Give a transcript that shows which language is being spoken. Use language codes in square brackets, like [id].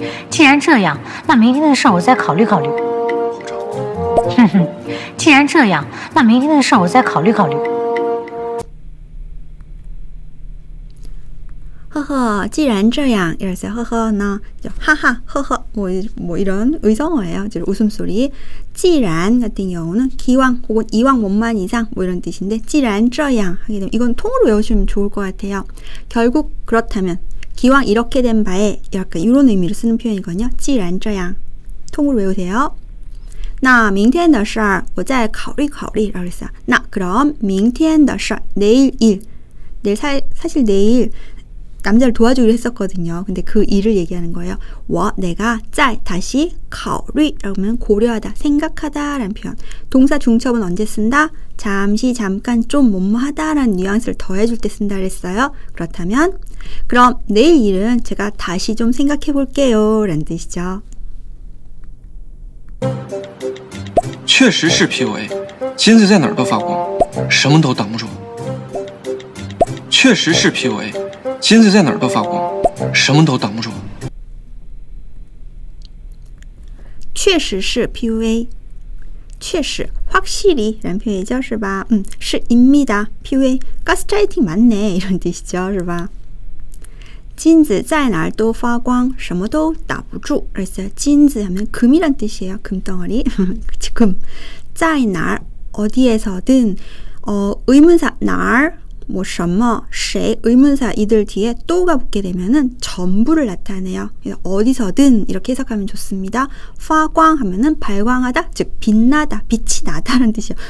[zh] 既然这样，那明天的事我再考虑考虑。既然这样，那明天的事我再考虑考虑。 [ko] 허허, [zh] 既然这样 [ko] 이래서 허허나 하하, 허허 뭐 이런 의성어예요. 웃음소리. 既然 같은 경우는 기왕 혹은 이왕 원만 이상 뭐 이런 뜻인데 既然这样 하게 되면 이건 통으로 외우시면 좋을 것 같아요. 결국 그렇다면 기왕 이렇게 된 바에 약간 이런 의미로 쓰는 표현이거든요. 既然这样 통으로 외우세요. [zh] 那明天的事儿我再考虑考虑 [ko] 라고 했어요. 나 그럼 明天的事 내일 일. 사실 내일 남자를 도와주기로 했었거든요. 근데 그 일을 얘기하는 거예요. 내가 다시 考虑 라고 하면 고려하다, 생각하다 라는 표현. 동사 중첩은 언제 쓴다? 잠시, 잠깐, 좀, 뭐뭐하다 라는 뉘앙스를 더해줄 때 쓴다 그랬어요. 그렇다면 그럼 내일 일은 제가 다시 좀 생각해 볼게요 라는 뜻이죠. [zh] 确实是 PUA， 金子在哪儿都发光，什么都挡不住。确实是 PUA，金子在哪儿都发光，什么都挡不住。确实是 PUA， [ko] 确实확실히 라는 표현이죠, [zh] 是吧？ [ko] 是입니다. PUA 가스라이팅 맞네 이런 뜻이죠, [zh] 是吧？金子在哪儿都发光，什么都挡不住。 [ko] 그래서金子하면 금이란 뜻이에요. 금덩어리. 금. 在哪儿 어디에서든 의문사 哪儿 뭐 什么 谁 의문사 이들 뒤에 또가 붙게 되면은 전부를 나타내요. 어디서든 이렇게 해석하면 좋습니다. 화광 하면은 발광하다, 즉 빛나다, 빛이 나다라는 뜻이에요.